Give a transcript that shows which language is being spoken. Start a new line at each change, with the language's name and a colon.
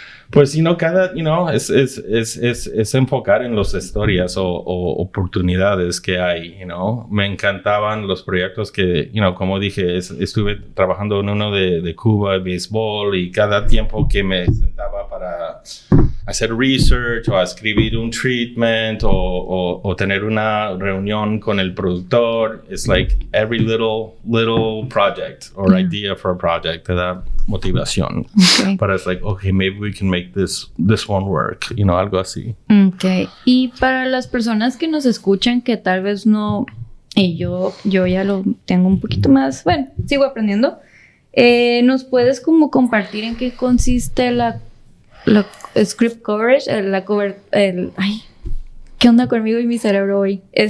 Spanish: Pues, es enfocar en las historias o oportunidades que hay, Me encantaban los proyectos que, como dije, estuve trabajando en uno de Cuba, béisbol, y cada tiempo que me sentaba para hacer research o escribir un treatment o tener una reunión con el productor,
English: it's like every little project or idea for a project
Spanish: te da motivación.
English: Okay. But it's like, okay, maybe we can make this one work,
Spanish: algo así.
English: Okay.
Spanish: Y para las personas que nos escuchan que tal vez no, y yo ya lo tengo un poquito más, bueno, sigo aprendiendo, ¿nos puedes como compartir en qué consiste la script coverage, ay, ¿qué onda conmigo y mi cerebro hoy?